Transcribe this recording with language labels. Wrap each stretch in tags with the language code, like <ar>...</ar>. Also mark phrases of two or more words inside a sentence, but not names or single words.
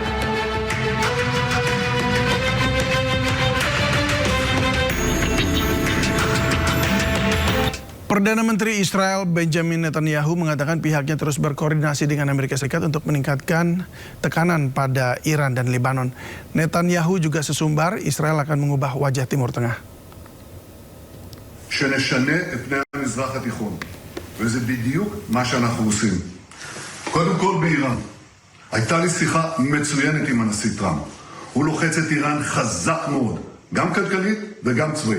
<id>Perdana Menteri Israel Benjamin Netanyahu mengatakan pihaknya terus berkoordinasi dengan Amerika Serikat untuk meningkatkan tekanan pada Iran dan Lebanon. Netanyahu juga sesumbar Israel akan mengubah wajah Timur Tengah.</id> <he>שנשנה את פני המזרח התיכון, וזה בדיוק מה שאנחנו עושים. קודם כל באיראן. הייתה לי שיחה מצוינת עם הנשיא טראמפ. הוא לוחץ את איראן חזק מאוד, גם כלכלית וגם צבאית.</he>